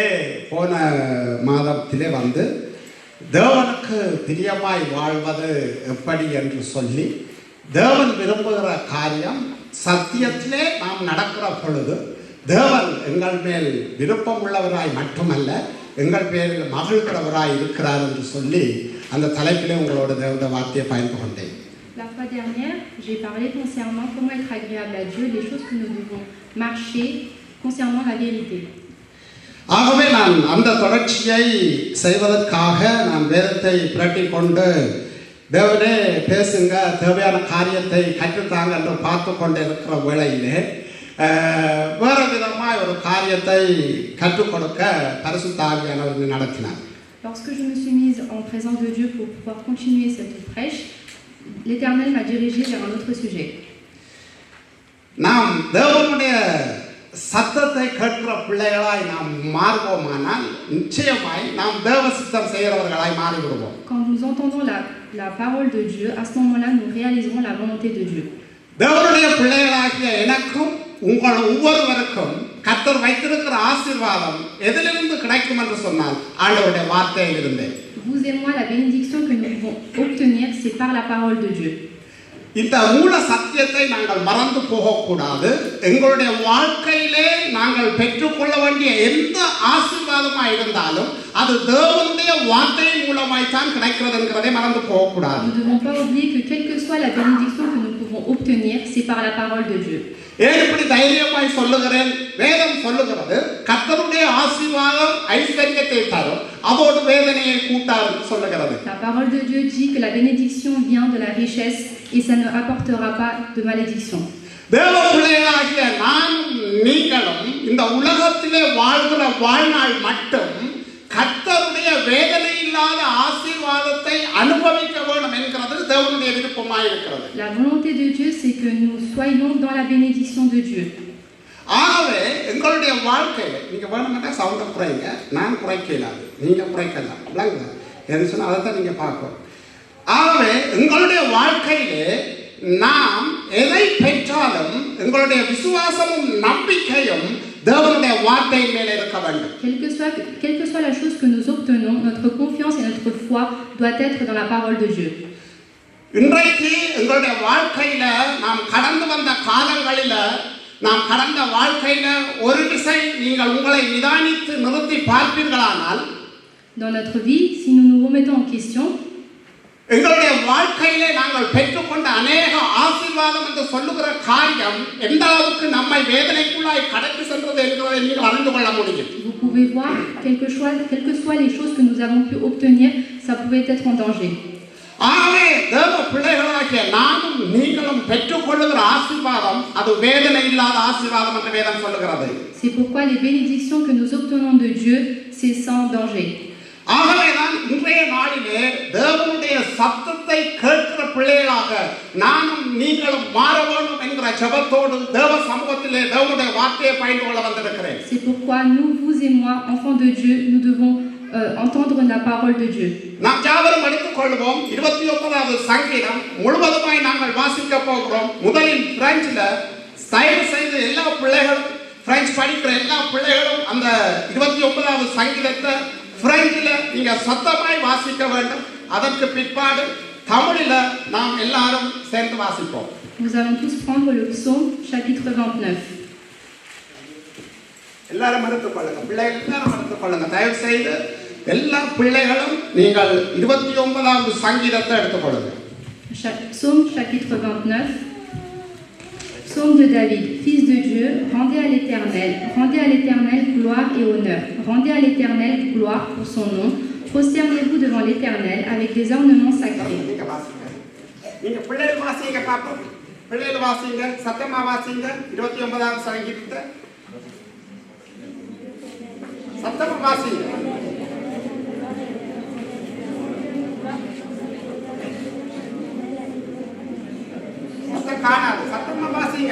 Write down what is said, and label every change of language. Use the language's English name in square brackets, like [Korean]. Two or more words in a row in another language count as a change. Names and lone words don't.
[Tamil] போன மாதத்திலே வந்து தேவனுக்கு பிரியமாய் வாழ்வது எப்படி என்று சொல்லி, தேவன் விரும்புகிற காரியம் சத்தியத்திலே நாம் நடக்கிற பொழுது தேவன் எங்கள் மேல் விருப்பம் உள்ளவராய் மட்டுமல்ல, எங்கள் பேரில் மகிழ்கிறவராய் இருக்கிறார் என்று சொல்லி அந்த தலைப்பிலே உங்களோட தேவனுடைய வார்த்தையை பயன்படுத்த கொண்டேன். [French] La fois dernière, j'ai parlé concernant comment être agréable à Dieu, les choses que nous devons marcher concernant la vérité. [Tamil] ஆகவே நான் அந்த தொடர்ச்சியை செய்வதற்காக நான் வேதத்தை புரட்டி கொண்டு தேவனே பேசுங்க, தேவையான காரியத்தை கற்றுத்தாங்க என்று பார்த்து கொண்டு இருக்கிற வேளையிலே வேறு விதமாக ஒரு காரியத்தை கற்றுக் கொடுக்க பரிசுத்த ஆவியானவர் நடத்தினார். [French] Lorsque je me suis mise en présence de Dieu pour pouvoir continuer cette prêche, l'Éternel m'a dirigée vers un autre sujet. [Tamil] நாம் தேவனுடைய சத்தத்தை கேட்கிற பிள்ளைகளாய் நாம் மாறுவோமானால் நிச்சயமாய் நாம் தேவ சித்தம் செய்கிறவர்களாய் மாறிவிடுவோம். [French] Quand nous entendons la parole de Dieu, à ce moment-là, nous réaliserons la volonté de Dieu. [Tamil] தேவனுடைய பிள்ளைகளாகிய எனக்கும் உங்கள் ஒவ்வொருவருக்கும் கர்த்தர் வைத்திருக்கிற ஆசீர்வாதம் எதிலிருந்து கிடைக்கும் என்று சொன்னால் ஆண்டவருடைய வார்த்தையிலிருந்து. [French] Vous et moi, la bénédiction que nous pouvons obtenir, c'est par la parole de Dieu. [Tamil] இந்த மூல சத்தியத்தை நாங்கள் மறந்து போகக்கூடாது. எங்களுடைய வாழ்க்கையிலே நாங்கள் பெற்றுக்கொள்ள வேண்டிய எந்த ஆசீர்வாதமாக இருந்தாலும் அது தேவனுடைய வார்த்தையின் மூலமாய் தான் கிடைக்கிறது என்கிறதை மறந்து போகக்கூடாது. [French] Nous ne devons pas oublier que quelle que soit la bénédiction que nous pouvons obtenir, c'est par la parole de Dieu. [Tamil] ஏன் இப்படி தைரியமாய் சொல்லுகிறேன்? வேதம் சொல்லுகிறது, கர்த்தருடைய ஆசீர்வாதம் ஐஸ்வர்யத்தை தரும், அதோடு வேதனையை கூட்டார் சொல்லுகிறது. [French] La parole de Dieu dit que la bénédiction vient de la richesse et ça ne rapportera pas de malédiction. [Tamil] தேவ பிள்ளைகளாகிய நானும் நீங்களும் இந்த உலகத்திலே வாழ்கிற வாழ்நாள் மட்டும் கர்த்தருடைய வேதனை இல்லாத ஆசீர்வாதத்தை அனுபவிக்க வேண்டும் என்கிறது தேவனுடைய விருப்பமாக இருக்கிறது. [French] La volonté de Dieu, c'est que nous soyons dans la bénédiction de Dieu. [Tamil] ஆகவே எங்களுடைய வாழ்க்கையில நீங்க வேணும்னா சவுண்டை குறைங்க, நான் குறைக்கலாது, நீங்க குறைக்கலாம், விளங்குங்க என்று சொன்னால் அதை தான் நீங்க பார்க்கணும். ஆகவே எங்களுடைய வாழ்க்கையிலே நாம் எதை பெற்றாலும் எங்களுடைய விசுவாசமும் நம்பிக்கையும் தேவனுடைய வார்த்தையின் மேலே இருக்க வேண்டும். [French] Quelle que soit la chose que nous obtenons, notre confiance et notre foi doit être dans la parole de Dieu. [Tamil] இன்றைக்கு எங்களுடைய வாழ்க்கையில நாம் கடந்து வந்த காலங்களில நாம் கடந்த வாழ்க்கையில ஒரு விசை நீங்கள் உங்களை நிதானித்து நிறுத்தி பார்ப்பீர்களானால், [French] dans notre vie, si nous nous remettons en question, [Tamil] எங்களுடைய வாழ்க்கையிலே நாங்கள் பெற்றுக்கொண்ட அநேக ஆசீர்வாதம் என்று சொல்லுகிற காரியம் எந்த அளவுக்கு நம்மை வேதனைக்குள்ளாய் கடத்தி சென்றது என்கிறதை நீங்கள் அறிந்து கொள்ள முடியும். [French] Vous pouvez voir, quelles que soient les choses que nous avons pu obtenir, ça pouvait être en danger. [Tamil] ஆகவே தேவ பிள்ளைகளாகிய நானும் நீங்களும் பெற்றுக்கொள்ளுகிற ஆசீர்வாதம் அது வேதனை இல்லாத ஆசீர்வாதம் என்று வேதம் சொல்லுகிறது. [French] C'est pourquoi les bénédictions que nous obtenons de Dieu, c'est sans danger. [Tamil] ஆகவேதான் இன்றைய நாளிலே தேவனுடைய சத்தத்தை கேட்கிற பிள்ளைகளாக நானும் நீங்களும் மாற வேண்டும் என்கிற ஜெபத்தோடு தேவ சமூகத்திலே தேவனுடைய வார்த்தையை பயின்று கொள்ள வந்திருக்கிறேன். [French] C'est pourquoi nous, vous et moi, enfants de Dieu, nous devons entendre la parole de Dieu. [Tamil] நாம் யாவரும் எடுத்துக்கொள்வோம் 29வது சங்கீதம் முழுவதுமாய் நாங்கள் வாசிக்க போகிறோம். முதலில் பிரெஞ்சில் தயவு செய்து எல்லா பிள்ளைகளும் பிரெஞ்சு படிக்கிற எல்லா பிள்ளைகளும் அந்த 29வது சங்கீதத்தை பிரெஞ்சில் நீங்க சத்தமாய் வாசிக்க வேண்டும். அதற்கு பிற்பாடு தமிழில் நாம் எல்லாரும் சேர்ந்து வாசிப்போம். [French] Nous allons tous prendre le psaume chapitre 29. [Tamil] எல்லாரும் எடுத்துக்கொள்ளுங்க, பிள்ளைகள் எல்லாரும் எடுத்துக்கொள்ளுங்க. தயவு செய்து எல்லா பிள்ளைகளும் நீங்கள் 29வது சங்கீதத்தை எடுத்துக்கொள்ளுங்க. [French] Psaume chapitre 29. Psaume de David, fils de Dieu, rendez à l'Éternel gloire et honneur. Rendez à l'Éternel gloire pour son nom. Prosternez-vous devant l'Éternel avec des ornements sacrés. [Tamil] நீங்க பிள்ளைகள் வாசிங்க பாப்போம். பிள்ளைகள் வாசிங்க, சத்தமா வாசிங்க 29வது சங்கீதத்தை. சத்தமா வாசிங்க. சத்தம் காணாது. சத்தமா வாசிங்க.